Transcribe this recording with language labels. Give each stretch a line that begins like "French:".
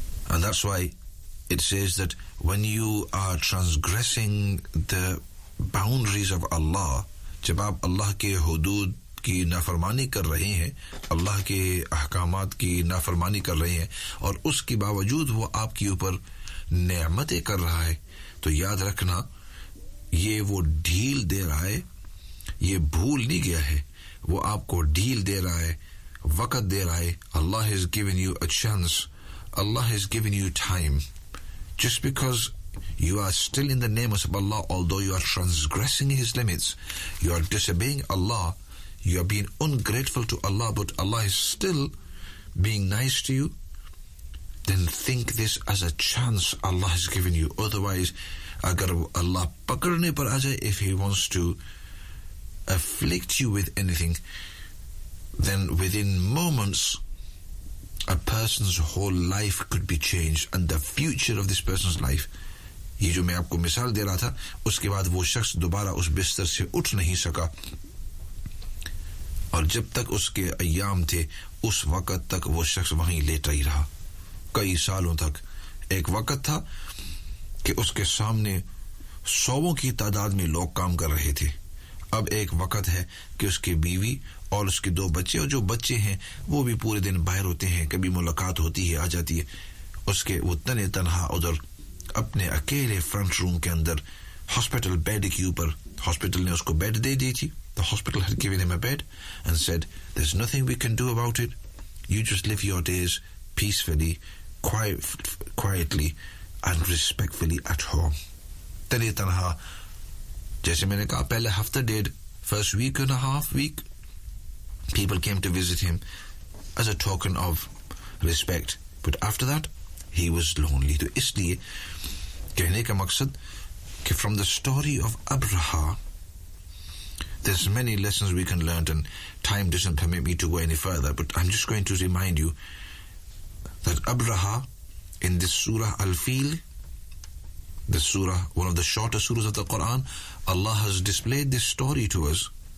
English: And that's why it says that when you are transgressing the boundaries of Allah,
Hindi: जब आप अल्लाह के हुदूद की नाफरमानी कर रहे हैं, अल्लाह के अहकामात की नाफरमानी कर रहे हैं, और उसके बावजूद वो आपके ऊपर नेमतें कर रहा है, तो याद रखना ये वो ढील दे रहा है, ये भूल नहीं गया है, वो आपको ढील दे रहा है, वक्त दे रहा है.
English: Allah has given you a chance, Allah has given you time. Just because you are still in the name of Allah, although you are transgressing His limits, you are disobeying Allah, you are being ungrateful to Allah, but Allah is still being nice to you, then think this as a chance Allah has given you. Otherwise,
Hindi: agar Allah pakadne par aa jaye,
English: if He wants to afflict you with anything, then within moments a person's whole life could be changed and the future of this person's life.
Hindi: ये जो मैं आपको मिसाल दे रहा था, उसके बाद वो शख्स दोबारा उस बिस्तर से उठ नहीं सका, और जब तक उसके अय्याम थे उस वक्त तक वो शख्स वहीं लेटा ही रहा कई सालों तक. एक वक्त था कि उसके सामने सौवों की तादाद में लोग काम कर रहे थे, अब एक वक्त है कि उसकी बीवी और उसके दो बच्चे, और जो बच्चे हैं वो भी पूरे दिन बाहर होते हैं, कभी मुलाकात होती है आ जाती है, उसके वो तने तनहा उधर अपने अकेले फ्रंट रूम के अंदर हॉस्पिटल बेड के ऊपर. हॉस्पिटल ने उसको बेड दे दी थी,
English: The hospital had given him a bed and said there is nothing we can do about it, you just live your days peacefully quietly and respectfully at home.
Hindi: तने तनहा, जैसे मैंने कहा पहले हफ्ता डेढ़,
English: First week and a half week people came to visit him as a token of respect, but after that He was lonely.
Hindi: तो इसलिए कहने का मकसद कि
English: from the story of Abraha, there's many lessons we can learn, and time doesn't permit me to go any further. But I'm just going to remind you that Abraha in this surah Al-Fil, the surah, one of the shorter surahs of the Quran, Allah has displayed this story to us.